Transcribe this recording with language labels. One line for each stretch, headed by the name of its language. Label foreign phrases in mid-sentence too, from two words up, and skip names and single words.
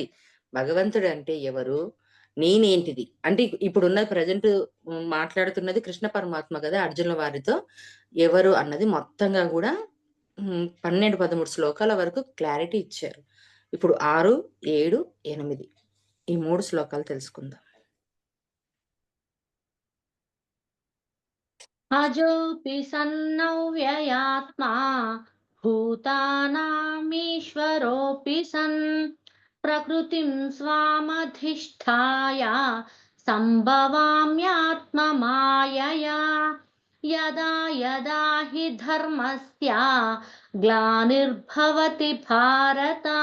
Telugu: భగవంతుడంటే ఎవరు? నేనేంటిది? అంటే ఇప్పుడున్న ప్రెజెంట్ మాట్లాడుతున్నది కృష్ణ పరమాత్మ గదా! అర్జునుల వారితో. ఎవరు అన్నది మొత్తంగా గూడా 12, 13 శ్లోకాల వరకు క్లారిటీ ఇచ్చారు. ఇప్పుడు 6, 7, 8 ఈ 3 శ్లోకాలు తెలుసుకుందాం.
Sanskrit: अजोऽपि सन्नव्ययात्मा भूतानामीश्वरोऽपि सन् प्रकृतिं स्वामधिष्ठाय सम्भवाम्यात्ममायया यदा यदा हि धर्मस्य ग्लानिर्भवति भारत